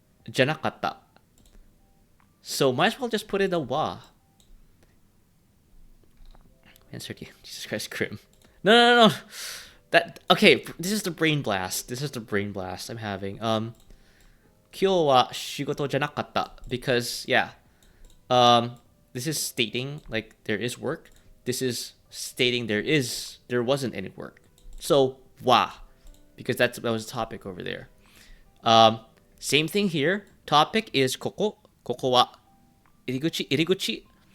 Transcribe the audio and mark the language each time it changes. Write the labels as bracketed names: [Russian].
[Japanese] じゃなかった. [English] So might as well just put in a wa. Man, Sergey, Jesus Christ, Grim. No. That okay. This is the brain blast. This is the brain blast I'm having. [Japanese] 今日は仕事じゃなかった [English] because yeah. This is stating like there is work. This is stating there wasn't any work. So wa, because that was the topic over there. Same thing here. Topic is [Japanese] ここ。ここは入り口.